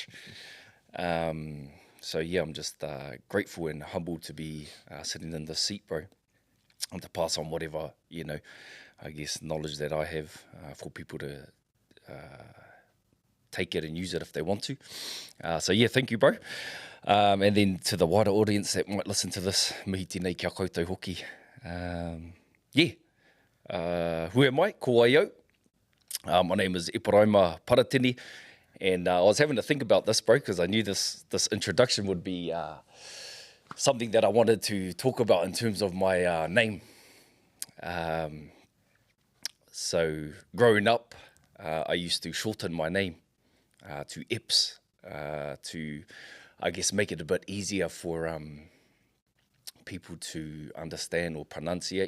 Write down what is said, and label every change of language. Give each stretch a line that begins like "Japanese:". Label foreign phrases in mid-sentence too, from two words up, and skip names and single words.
English: I'm just grateful and humbled to be sitting in this seat, bro, and to pass on whatever, I guess, knowledge that I have for people to take it and use it if they want to. Thank you, bro. And then to the wider audience that might listen to this,
Māori: mihi tēnei kia koutou hoki.
English: Who am I?
Māori: Ko ai au.
English: My name is Eparaima Paratene, and I was having to think about this, bro, because I knew this introduction would be something that I wanted to talk about in terms of my name. So growing up, I used to shorten my name to Eps to, I guess, make it a bit easier for people to understand or pronunciate.